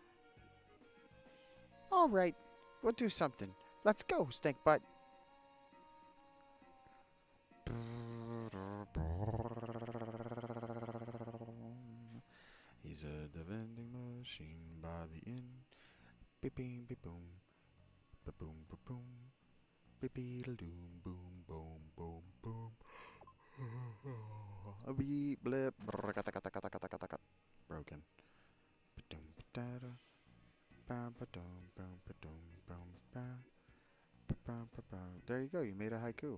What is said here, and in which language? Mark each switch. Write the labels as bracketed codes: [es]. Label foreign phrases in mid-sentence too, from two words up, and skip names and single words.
[en] All right, we'll do something. Let's go, stink butt. He's at the vending machine by the inn. Beep beep beep boom. Ba boom ba boom. Beep beep doom boom boom boom boom. Beep blip. Broken. There you go, you made a haiku.